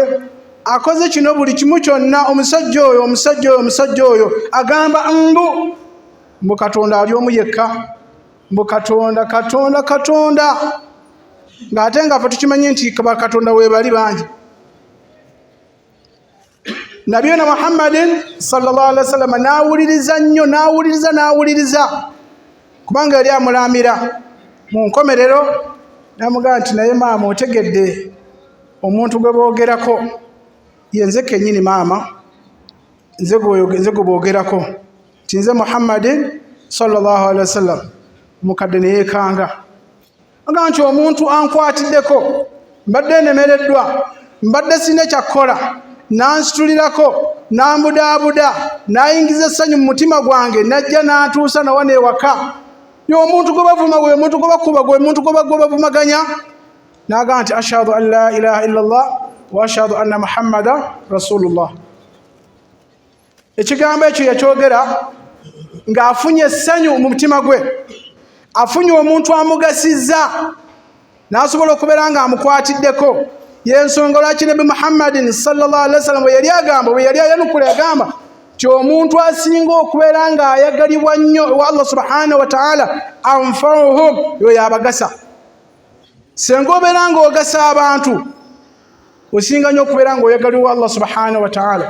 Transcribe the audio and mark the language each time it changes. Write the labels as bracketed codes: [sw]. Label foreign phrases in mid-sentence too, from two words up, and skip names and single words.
[lg] Akoze kino buli kimu kyonna. Omusajja oyo agamba mbu Katonda ali omu yekka, mbu Katonda ng'ate nga ffe tukimanyi nti Katonda weebali bangi. [ar] نبينا محمد صلى الله عليه وسلم [lg] n'awuliriza nnyo, n'awuliriza kubanga yali amulamira. Mu nkomerero n'amugamba nti naye maama otegedde omuntu gwe boogerako ye nze kennyini maama, nze gwe boogerako nti nze [ar] محمد صلى الله عليه وسلم. [lg] Omukadde ne yeekanga agamba nti omuntu ankwatiddeko, mbadde nemereddwa, mbadde sina kyakkola, nansitulirako n'ambudaabuda, n'ayingiza essanyu mu mutima gwange, najja n'atuusa nawana ewaka. Ye omuntu gwe bavuma, gwe muntu gwe bakuba, gwe muntu gwe bavumaganya. N'agamba nti [ar] أشهد أن لا إله إلا الله وأشهد أن محمدا رسول الله. [lg] Ekigambo ekyo yakyogera ng'afunye essanyu mu mutima gwe, afunye omuntu amugasizza, n'asobola okubeera ng'amukwatiddeko. Y'ensonga lwaki Nabi [ar] محمد صلى الله عليه وسلم [lg] bwe yali agamba, bwe yali ayanukula yagamba nti omuntu asinga okubeera ng'ayagalibwa nnyo wa [ar] الله سبحانه وتعالى أنفعهم, [lg] yoyo abagasa. Senga obeera ng'ogasa abantu, osinga nnyo okubeera ng'oyagalibwa [ar] الله سبحانه وتعالى.